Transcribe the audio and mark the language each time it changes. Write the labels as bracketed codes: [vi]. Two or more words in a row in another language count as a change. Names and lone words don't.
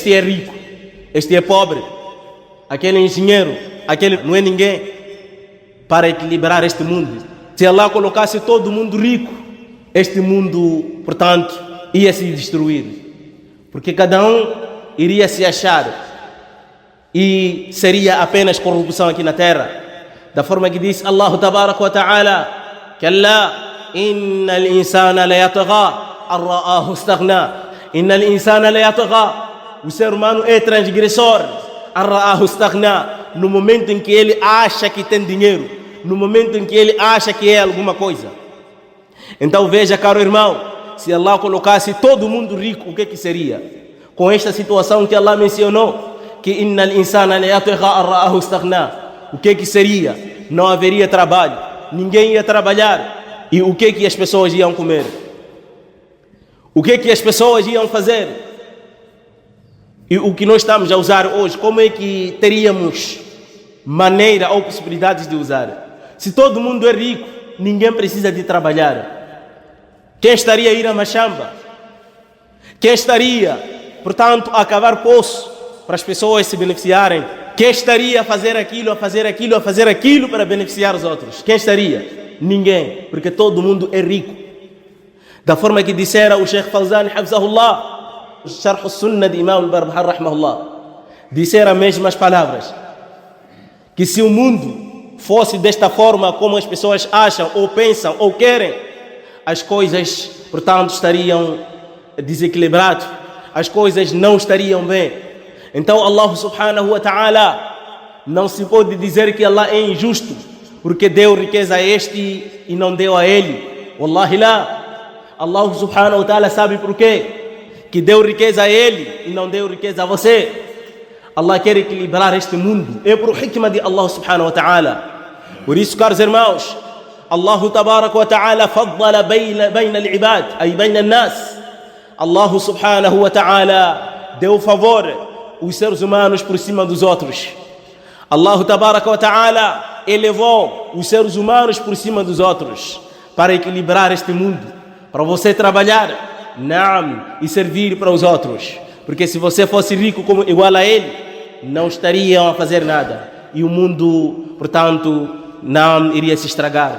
[pt] Este é rico, este é pobre. aquele engenheiro, aquele não é ninguém para equilibrar este mundo. Se Allah colocasse todo mundo rico, este mundo, portanto, ia se destruir. Porque cada um iria se achar e seria apenas corrupção aqui na terra. Da forma que diz [ar] الله تبارك وتعالى كلا إن الإنسان ليطغى أن رآه استغنى. إن الإنسان ليطغى. [pt] O ser humano é transgressor. [ar] أن رآه استغنى. [pt] No momento em que ele acha que tem dinheiro, no momento em que ele acha que é alguma coisa. Então veja, caro irmão, se Allah colocasse todo mundo rico, o que seria? Com esta situação que Allah mencionou, que [ar] إن الإنسان ليطغى أن رآه استغنى, [pt] o que seria? Não haveria trabalho, ninguém ia trabalhar. E o que as pessoas iam comer? O que as pessoas iam fazer? E o que nós estamos a usar hoje, como é que teríamos maneira ou possibilidades de usar? Se todo mundo é rico, ninguém precisa de trabalhar. Quem estaria a ir a Machamba? Quem estaria, portanto, a cavar poço para as pessoas se beneficiarem? Quem estaria a fazer aquilo, a fazer aquilo, a fazer aquilo para beneficiar os outros? Quem estaria? Ninguém, porque todo mundo é rico. Da forma que dissera o Sheikh Fawzan, Hafzahullah, o Sharh Sunnah de Imam al-Barbahar, Rahmahullah, dissera as mesmas palavras, que se o mundo fosse desta forma como as pessoas acham, ou pensam, ou querem, as coisas, portanto, estariam desequilibradas, as coisas não estariam bem. Então Allah [ar] سبحانه وتعالى, [pt] não se pode dizer que Allah é injusto, porque deu riqueza a este e não deu a ele. Wallahi lá, Allah [ar] سبحانه وتعالى [pt] sabe por quê que deu riqueza a ele e não deu riqueza a você. Allah quer equilibrar este mundo, é por hikmah de Allah [ar] سبحانه وتعالى. [pt] Por isso, caros irmãos, [ar] الله تبارك وتعالى فضل بين العباد أي بين الناس. [pt] Allah [ar] سبحانه وتعالى [pt] deu favor os seres humanos por cima dos outros. Allah [ar] تبارك وتعالى [pt] elevou os seres humanos por cima dos outros para equilibrar este mundo, para você trabalhar, naam, e servir para os outros. Porque se você fosse rico como igual a ele, não estariam a fazer nada e o mundo, portanto, não iria se estragar.